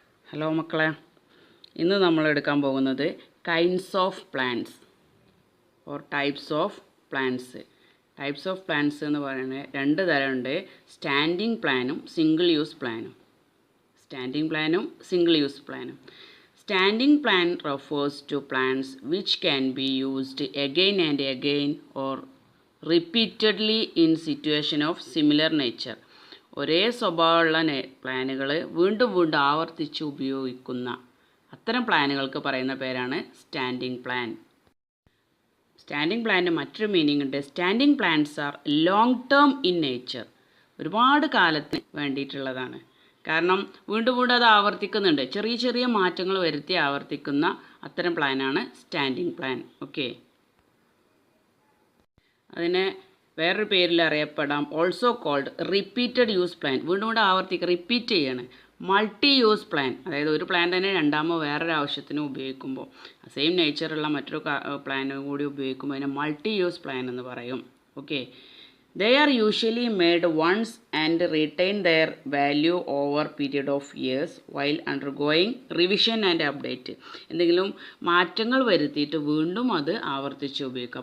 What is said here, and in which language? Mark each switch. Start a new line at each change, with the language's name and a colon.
Malayalam: Hello മക്കളെ, ഇന്ന് നമ്മൾ എടുക്കാൻ പോകുന്നത്
English: Kinds of plants or types of plants.
Malayalam: Types of plants എന്ന് പറയുന്നത് രണ്ട് തരമുണ്ട്: സ്റ്റാൻഡിങ് പ്ലാനും സിംഗിൾ യൂസ് പ്ലാനും. സ്റ്റാൻഡിങ് പ്ലാനും സിംഗിൾ യൂസ് പ്ലാനും.
English: Standing plant refers to plants which can be used again and again or repeatedly in situation of similar nature.
Malayalam: ഒരേ സ്വഭാവമുള്ള പ്ലാനുകൾ വീണ്ടും വീണ്ടും ആവർത്തിച്ച് ഉപയോഗിക്കുന്ന അത്തരം പ്ലാനുകൾക്ക് പറയുന്ന പേരാണ് സ്റ്റാൻഡിങ് പ്ലാൻ. സ്റ്റാൻഡിങ് പ്ലാനിന് മറ്റൊരു മീനിങ് ഉണ്ട്.
English: Standing plants are long term in nature.
Malayalam: ഒരുപാട് കാലത്തിന് വേണ്ടിയിട്ടുള്ളതാണ്. കാരണം വീണ്ടും വീണ്ടും അത് ആവർത്തിക്കുന്നുണ്ട്. ചെറിയ ചെറിയ മാറ്റങ്ങൾ വരുത്തി ആവർത്തിക്കുന്ന അത്തരം പ്ലാനാണ് സ്റ്റാൻഡിങ് പ്ലാൻ. ഓക്കെ, അതിനെ വേറൊരു പേരിൽ അറിയപ്പെടാം.
English: Also called repeated use plan.
Malayalam: വീണ്ടും വീണ്ടും ആവർത്തിക്കുക, റിപ്പീറ്റ് ചെയ്യാണ്. മൾട്ടി യൂസ് പ്ലാൻ, അതായത് ഒരു പ്ലാൻ തന്നെ രണ്ടാമോ വേറൊരു ആവശ്യത്തിന് ഉപയോഗിക്കുമ്പോൾ സെയിം നേച്ചറുള്ള മറ്റൊരു പ്ലാനും കൂടി ഉപയോഗിക്കുമ്പോൾ അതിനെ മൾട്ടി യൂസ് പ്ലാൻ എന്ന് പറയും.
English: Okay, they are usually made once and retain their value over period of years while undergoing revision and update.
Malayalam: എന്തെങ്കിലും മാറ്റങ്ങൾ വരുത്തിയിട്ട് വീണ്ടും അത് ആവർത്തിച്ച് ഉപയോഗിക്കുക.